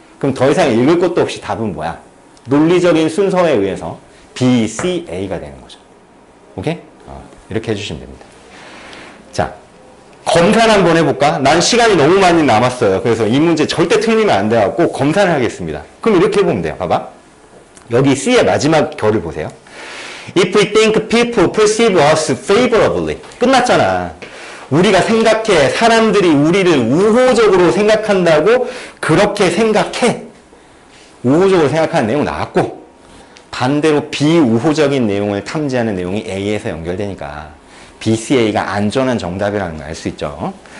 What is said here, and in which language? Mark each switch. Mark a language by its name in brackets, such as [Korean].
[Korean] 그럼 더 이상 읽을 것도 없이 답은 뭐야? 논리적인 순서에 의해서 B, C, A가 되는 거죠. 오케이? 이렇게 해주시면 됩니다. 자, 검사를 한번 해볼까? 난 시간이 너무 많이 남았어요. 그래서 이 문제 절대 틀리면 안 돼갖고 검사를 하겠습니다. 그럼 이렇게 해보면 돼요. 봐봐. 여기 C의 마지막 결을 보세요. [English] If we think people perceive us favorably. [Korean] 끝났잖아. 우리가 생각해. 사람들이 우리를 우호적으로 생각한다고 그렇게 생각해. 우호적으로 생각하는 내용 나왔고, 반대로 비우호적인 내용을 탐지하는 내용이 A에서 연결되니까 BCA가 안전한 정답이라는 걸 알 수 있죠.